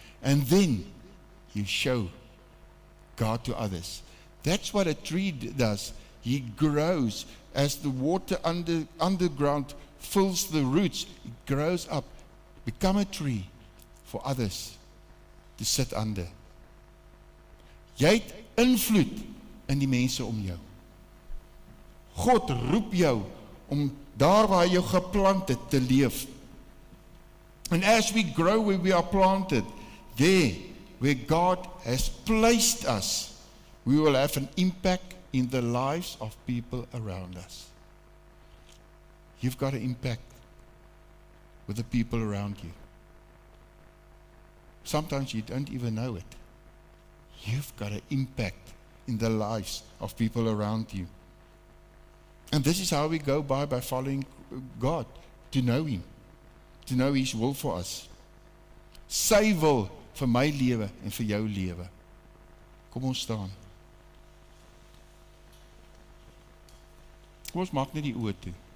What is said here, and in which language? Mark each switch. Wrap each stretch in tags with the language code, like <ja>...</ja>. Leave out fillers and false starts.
<en>And then you show God to others. That's what a tree does. He grows as the water underground fills the roots. It grows up, become a tree for others to sit under.</en> <af>Jy het invloed in die mense om jou. God roep jou om daar waar hy jou geplant het te leef.</af> <en>And as we grow where we are planted, there where God has placed us, we will have an impact in the lives of people around us. You've got an impact with the people around you. Sometimes you don't even know it. You've got an impact in the lives of people around you. And this is how we go by following God, to know Him, to know His will for us.</en> <af>Sy wil vir my lewe en vir jou lewe. Kom ons staan. Kom ons maak net die oë toe.</af>